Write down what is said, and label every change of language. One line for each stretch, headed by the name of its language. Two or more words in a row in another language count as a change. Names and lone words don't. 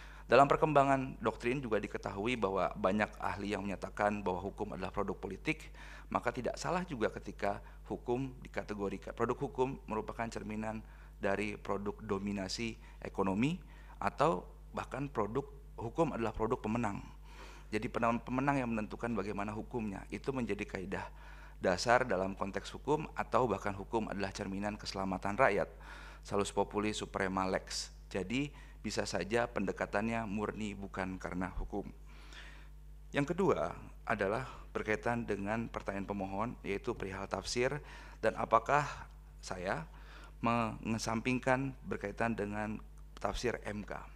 Indonesian: Dalam perkembangan doktrin juga diketahui bahwa banyak ahli yang menyatakan bahwa hukum adalah produk politik, maka tidak salah juga ketika hukum dikategorikan, produk hukum merupakan cerminan dari produk dominasi ekonomi, atau bahkan produk hukum adalah produk pemenang. Jadi pemenang yang menentukan bagaimana hukumnya, itu menjadi kaidah dasar dalam konteks hukum, atau bahkan hukum adalah cerminan keselamatan rakyat,
Latin: salus populi suprema lex.
Indonesian: Jadi bisa saja pendekatannya murni bukan karena hukum. Yang kedua adalah berkaitan dengan pertanyaan pemohon, yaitu perihal tafsir dan apakah saya mengesampingkan berkaitan dengan tafsir MK.